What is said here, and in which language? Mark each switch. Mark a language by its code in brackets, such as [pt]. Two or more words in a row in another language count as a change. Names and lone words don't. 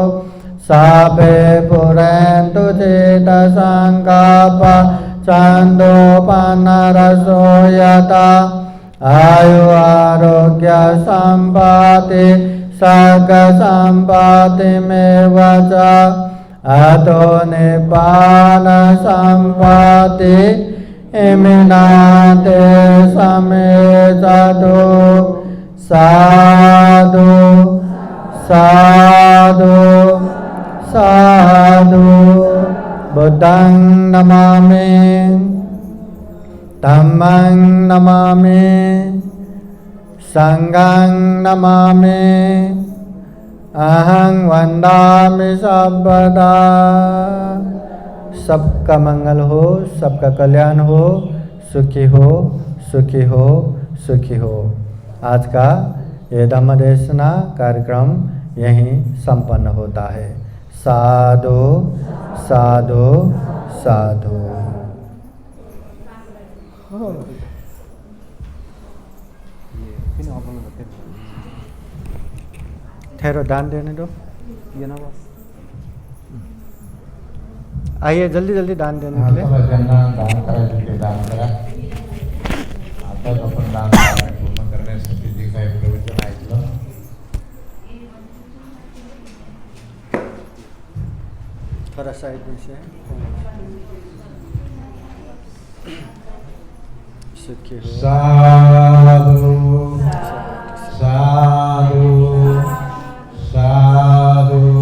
[pi] साभे पुरन्तु चेतसङ्कल्पा छन्दोपनरसो यथा आयु आरोग्य सम्पत्ति सर्ग सम्पत्तिमेव च अतो निब्बान सम्पत्ति इमिनाते समेततो साधु साधु साधु बुद्धं नमामि धम्मं नमामि संघं नमामि अहं वन्दामि सर्वदा। [hi] सबका मंगल हो, सबका कल्याण हो, सुखी हो, सुखी हो, सुखी हो। आज का ये धम्मदेशना कार्यक्रम यहीं संपन्न होता है। [pi] साधु साधु साधु। [hi] ठहरो, दान देने दो। ये ना बस आइए जल्दी जल्दी दान देने के लिए। [mr] दान करा आता आपण दान पूर्ण करण्यासाठी जे काही प्रवचन ऐकलं [hi] थोड़ा साइड में से सुखी हो। [pi] साधु साधु साधु।